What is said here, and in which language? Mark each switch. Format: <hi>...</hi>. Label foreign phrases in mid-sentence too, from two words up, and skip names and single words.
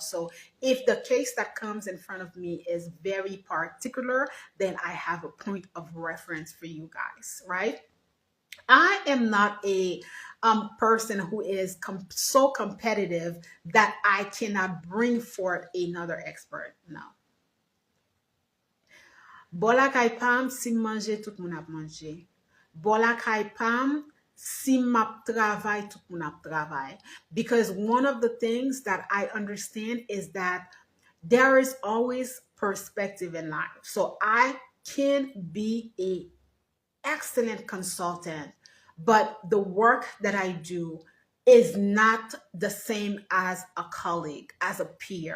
<en>So if the case that comes in front of me is very particular, then I have a point of reference for you guys, right? I am not a person who is so competitive that I cannot bring forth another expert. No.</en> <ht>Bola kay pam, si manje, tout moun ap manje. Bola kay pam, si map travay, tout moun ap travay.</ht> <en>Because one of the things that I understand is that there is always perspective in life. So I can be a excellent consultant, but the work that I do is not the same as a colleague, as a peer.</en>